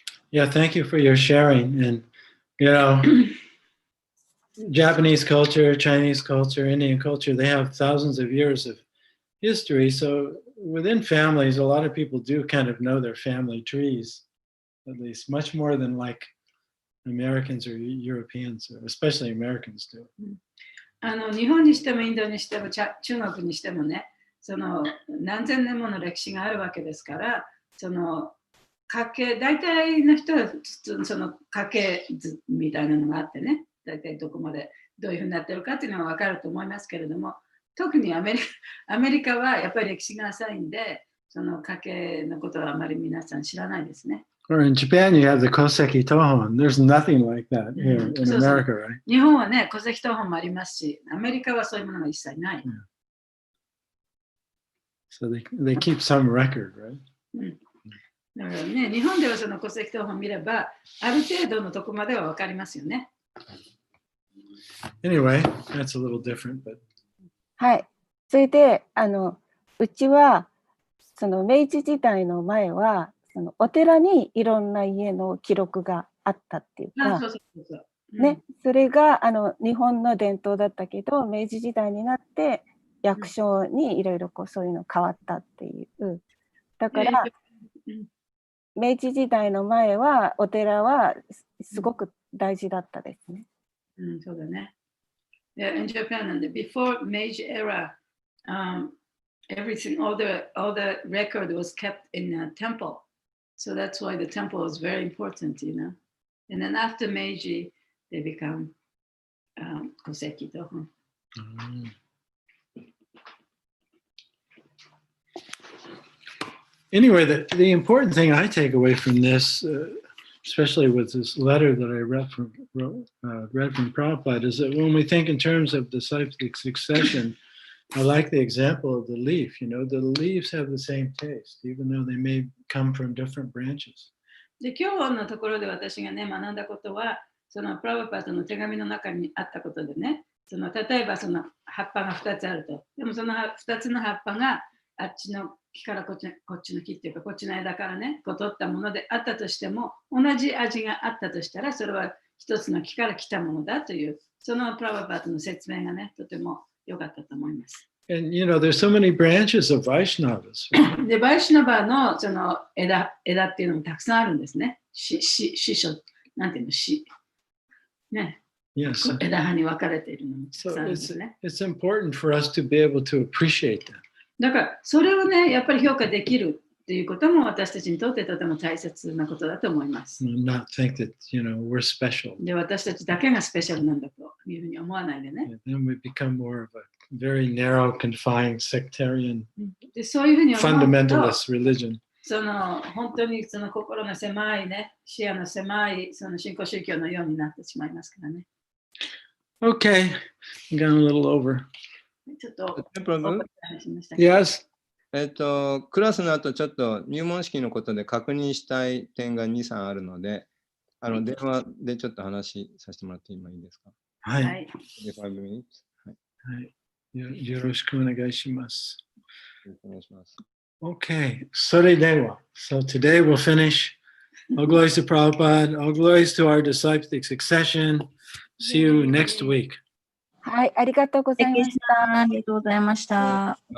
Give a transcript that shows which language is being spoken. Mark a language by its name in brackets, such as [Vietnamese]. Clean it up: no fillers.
[English] Yeah, thank you for your sharing. And, you know, Japanese culture, Chinese culture, Indian culture, they have thousands of years of history. So within families, a lot of people do kind of know their family trees, at least much more than like Americans or Europeans, or especially Americans do. [Japanese] 日本にしてもインドにしても中国にしてもね、その何千年もの歴史があるわけですから、その家系、大体の人は普通その家系図みたいなのがあってね、大体どこまでどういうふうになってるかっていうのは分かると思いますけれども、特にアメリカはやっぱり歴史が浅いんで、その家系のことはあまり皆さん知らないですね。 [English] Or in Japan, you have the Koseki Tohon. There's nothing like that here in America, right? [Japanese] 日本はね、戸籍謄本もありますし、アメリカはそういうものが一切ない。 [English] So they keep some record, right? [Japanese] だからね、日本ではその戸籍謄本を見れば、ある程度のとこまでは分かりますよね。 [English] Anyway, that's a little different, but. [Japanese] はい。それで、うちは、その明治時代の前は、そのお寺にいろんな家の記録があったっていうか、ね、それが日本の伝統だったけど、明治時代になって役所にいろいろそういうの変わったっていう。だから、明治時代の前はお寺はすごく大事だったですね。そうだね。 [English] In Japan, before Meiji era, everything, all the record was kept in a temple. So that's why the temple is very important, you know. And then after Meiji, they become Koseki Toho. Anyway, the important thing I take away from this, especially with this letter that I read from Prabhupada, is that when we think in terms of disciplic succession, I like the example of the leaf. You know, the leaves have the same taste, even though they may come from different branches. [Japanese] で、今日のところで私がね、学んだことは、そのプラブパートの手紙の中にあったことでね、その例えばその葉っぱが2つあると。でもその2つの葉っぱがあっちの木からこっちの木っていうか、こっちの枝からね、こう取ったものであったとしても、同じ味があったとしたら、それは一つの木から来たものだという、そのプラブパートの説明がね、とても良かったと思います。 [English] And you know, there's so many branches of Vaishnavas. [Japanese] で、バイシュナバのその枝っていうのもたくさんあるんですね。師匠、なんていうの、ね。 [English] Yes. [Japanese] 枝葉に分かれているのもたく [English] So [Japanese] さんあるんですね。 [English] it's important for us to be able to appreciate that. [Japanese] だから、それをね、やっぱり評価できるっていうことも私たちにとってとても大切なことだと思います。 [English] Not think that, you know, we're special. [Japanese] で、私たちだけがスペシャルなんだというふうに思わないでね。 [English] And then we become more of a very narrow, confined, sectarian, [Japanese] で、そういうふうに思うと [English] fundamentalist religion. [Japanese] その本当にその心の狭いね、視野の狭いその新興宗教のようになってしまいますからね。 [English] Okay, I'm gone a little over. [Japanese] ちょっと、プロブ話しましたけど Yes. クラスの後ちょっと入門式のことで確認したい点が2、3あるので、電話でちょっと話させてもらって今いいですか？はい。はい。 [English] 5 minutes [Japanese] はい。よろしくお願いします。お願いします。 [English] Okay, [Japanese] それでは。 [English] So today we'll finish. All glories to Prabhupada. All glories to our disciplic succession. See you next week. [Japanese] はい、ありがとうございました。ありがとうございました。